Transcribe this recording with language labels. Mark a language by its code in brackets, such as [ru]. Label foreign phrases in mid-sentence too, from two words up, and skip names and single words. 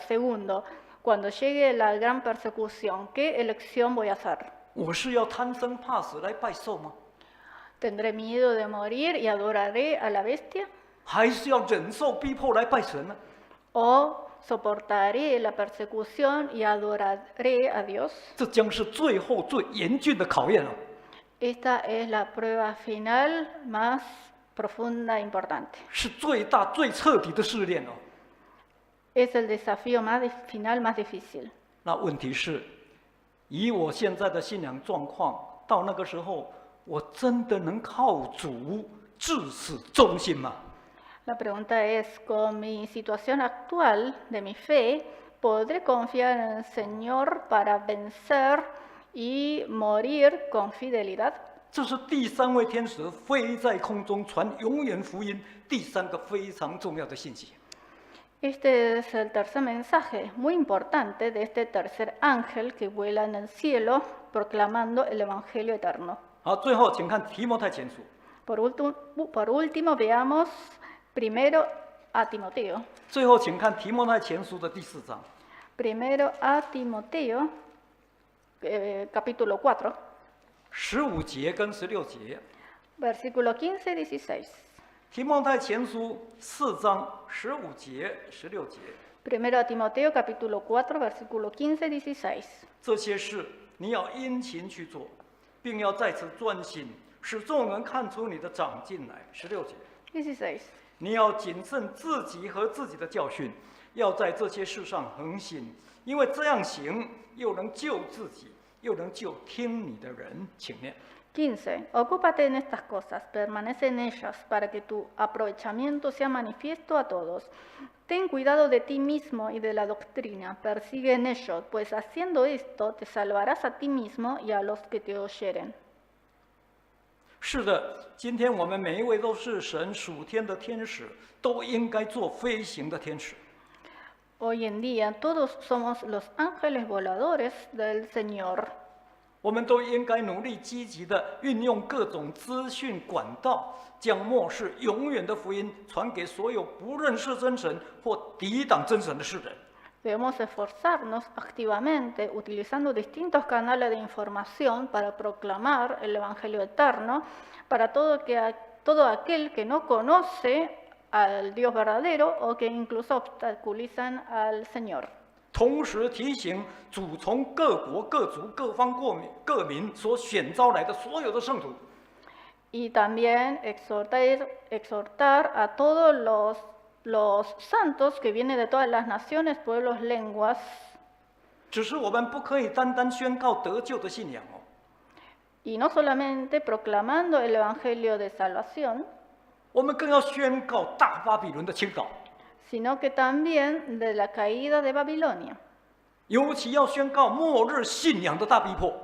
[es] Segundo, cuando llegue la gran persecución, ¿qué elección voy a hacer? [zh] 我是要贪生怕死来拜寿吗？ [es] ¿Tendré miedo de morir y adoraré a la bestia? [zh] 还是要忍受逼迫来拜神呢？ [es] ¿O soportaré la persecución y adoraré a Dios? [zh] 这将是最后最严峻的考验哦。 [es] Esta es la prueba final más profunda e importante. [zh] 是最大最彻底的试炼哦。 [es] Es el desafío final más difícil. [zh] 那问题是，以我现在的信仰状况，到那个时候，我真的能靠主至死忠心吗？ [es] La pregunta es, con mi situación actual de mi fe, ¿podré confiar en el Señor para vencer y morir con fidelidad? [zh] 这是第三位天使飞在空中传永远福音第三个非常重要的信息。 [es] Este es el tercer mensaje muy importante de este tercer ángel que vuela en el cielo proclamando el Evangelio eterno. [zh] 好，最后请看提摩太前书， [es] Por último, veamos primero a Timoteo. [zh] 最后请看提摩太前书的第4章。 [es] Primero a Timoteo, capítulo 4, [zh] 15 节跟16节， [es] versículo 15 y 16. [zh] 提摩太前书4章15节、16节， [es] Primero a Timoteo, capítulo 4, versículo 15 y 16. [zh] 这些事你要殷勤去做，并要在此专心，使众人看出你的长进来。16节， [es] 16. [zh] 你要谨慎自己和自己的教训，要在这些事上恒心，因为这样行，又能救自己，又能救听你的人。请念。 [es] 15. Ocúpate en estas cosas, permanece en ellas, para que tu aprovechamiento sea manifiesto a todos. Ten cuidado de ti mismo y de la doctrina, persigue en ello, pues haciendo esto te salvarás a ti mismo y a los que te oyeren. [zh] 是的，今天我们每一位都是神属天的天使，都应该做飞行的天使。 [es] Hoy en día todos somos los ángeles voladores del Señor. [zh] 我们都应该努力积极地运用各种资讯管道，将末世永远的福音传给所有不认识真神或抵挡真神的世人。 [es] Debemos esforzarnos activamente utilizando distintos canales de información para proclamar el Evangelio eterno para todo aquel que no conoce al Dios verdadero o que incluso obstaculizan al Señor. [zh] 同时提醒主从各国、各族、各方各民所选召来的所有的圣徒， [es] Y también exhortar a todos los santos que vienen de todas las naciones, pueblos, lenguas. [zh] 只是我们不可以单单宣告得救的信仰哦， [es] Y no solamente proclamando el Evangelio de salvación, [zh] 我们更要宣告大巴比伦的倾倒， [es] sino que también de la caída de Babilonia. [zh] 尤其要宣告末日信仰的大逼迫。